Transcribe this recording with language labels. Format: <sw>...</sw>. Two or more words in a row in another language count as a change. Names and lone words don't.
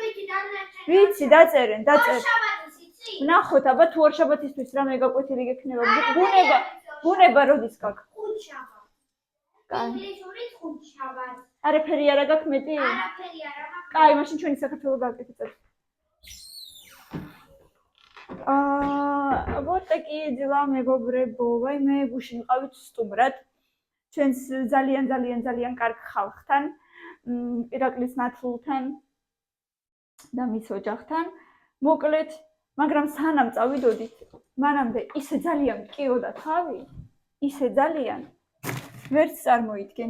<ka>ვიცი, დაწერენ. ვნახოთ, აბა თუ ორ შაბათისთვის რამე გაკვეთილი გექნება. ბუნება როდის გაქვს? ინგლისურით 5 შაბათს. არაფერი არა გაქვს მეტი? არაფერი არა მაქვს. კაი, მაშინ ჩვენი საქართველო გააკეთეთ.</ka> <ru>вот такие дела,</ru> <ka>მეგობრებო. ვაი მე გუშინ ვყავით სტუმრად. ჩვენს ძალიან კარგ ხალხთან, ირაკლის ნათლულთან და მის ოჯახთან. მოკლედ, მაგრამ სანამ წავიდოდით, მანამდე ისე ძალიან მტკიოდა თავი, ისე ძალიან ვერც წარმოიდგენთ.</ka>